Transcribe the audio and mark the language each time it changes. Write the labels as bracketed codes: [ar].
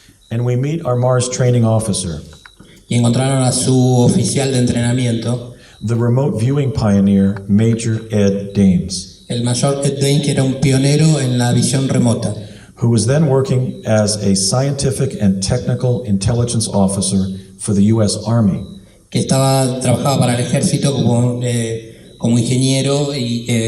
[en] And we meet our Mars training officer, [es] Y encontraron a su oficial de entrenamiento, [en] the remote viewing pioneer, Major Ed Dames, [es] el mayor Ed Dane, que era un pionero en la visión remota, [en] who was then working as a scientific and technical intelligence officer for the U.S. Army. [es] que trabajaba para el ejército como ingeniero y